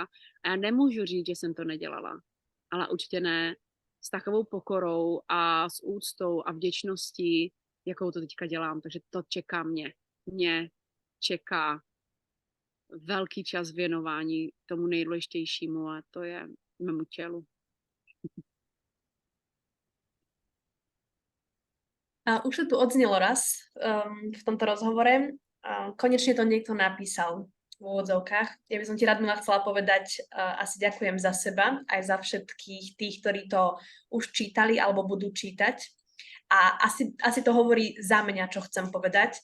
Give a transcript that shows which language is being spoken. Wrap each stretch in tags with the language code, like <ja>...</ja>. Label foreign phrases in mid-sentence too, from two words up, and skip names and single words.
<cs>A já nemůžu říct, že jsem to nedělala, ale určitě ne s takovou pokorou a s úctou a vděčností, jakou to teďka dělám. Takže to čeká mě. Mě čeká velký čas věnování tomu nejdůležitějšímu a to je mému tělu.</cs> <sk>A už to tu odznelo raz v tomto rozhovore. Konečne to niekto napísal v úvodzovkách. Ja by som ti Radmila chcela povedať asi ďakujem za seba, aj za všetkých tých, ktorí to už čítali alebo budú čítať. A asi to hovorí za mňa, čo chcem povedať.</sk>